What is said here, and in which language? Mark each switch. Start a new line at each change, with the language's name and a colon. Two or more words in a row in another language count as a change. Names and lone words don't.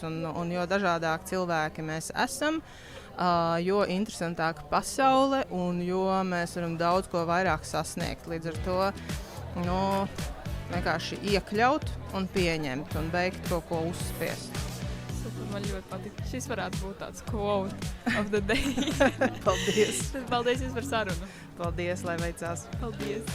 Latvian: Un jo dažādāk cilvēki mēs esam, jo interesantāka pasaule un jo mēs varam daudz ko vairāk sasniegt. Līdz ar to vienkārši iekļaut un pieņemt un beigt kaut ko uzspiest. Man ļoti patīk. Šis varētu būt tāds
English: quote of the day.
Latvian: Paldies! Paldies jums par sarunu. Paldies, lai veicās. Paldies!